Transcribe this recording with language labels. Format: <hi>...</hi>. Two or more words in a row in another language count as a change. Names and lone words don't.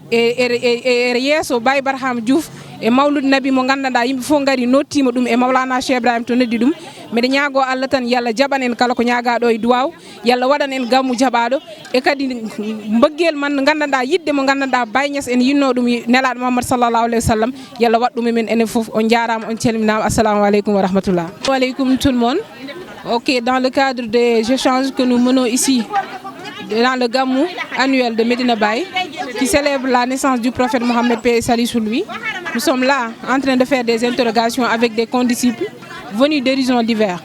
<ff>e yesso Baye Barham Diouf e mawlud nabi mo gandanɗa yimɓe fof gari nottima ɗum e Mawlana Cheikh Ibrahima to noddi ɗum mbeɗa ñaago Allah tan yallah jaɓan en kala ko ñagaɗo e duwaw yallah waɗan en gammu jaɓaɗo e kadi mbëggel man gandanɗa yidde mo gandanɗa Baye Niass en yinno ɗum nelaɗo Mouhammad</ff> <ar>sallallahu alayhi wa sallam</ar> <ff>yallah waɗ ɗum e men enen foof on jarama on calminama</ff> <ar>assalamu aleykum wa rahmatullah.</ar> <fr>Aleykum tout le monde. Ok, dans le cadre des échanges que nous menons ici dans le gamou annuel de Medina Baye qui célèbre la naissance du prophète Mohammed paix et salut sur lui. Nous sommes là en train de faire des interrogations avec des condisciples venus d'horizons divers.</fr>